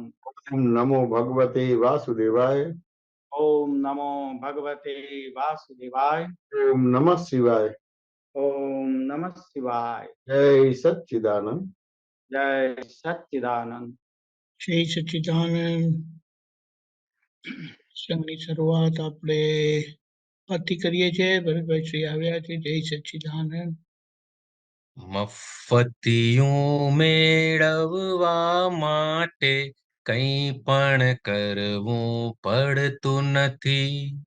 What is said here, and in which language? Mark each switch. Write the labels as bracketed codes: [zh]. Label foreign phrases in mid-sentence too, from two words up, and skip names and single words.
[sa] ओम नमो भगवते वासुदेवाय। ओम नमो भगवते वासुदेवाय। ओम नमः शिवाय। ओम नमः शिवाय। जय सच्चिदानंद। जय सच्चिदानंद। जय सच्चिदानंद [gu] સંઘની શરૂઆત આપણે પતિ કરીએ છીએ ભરતભાઈ શ્રી આવ્યા છે [sa] जय सच्चिदानंद [gu] મફતિયું મેળવવા માટે કંઈ પણ કરવું પડતું નથી.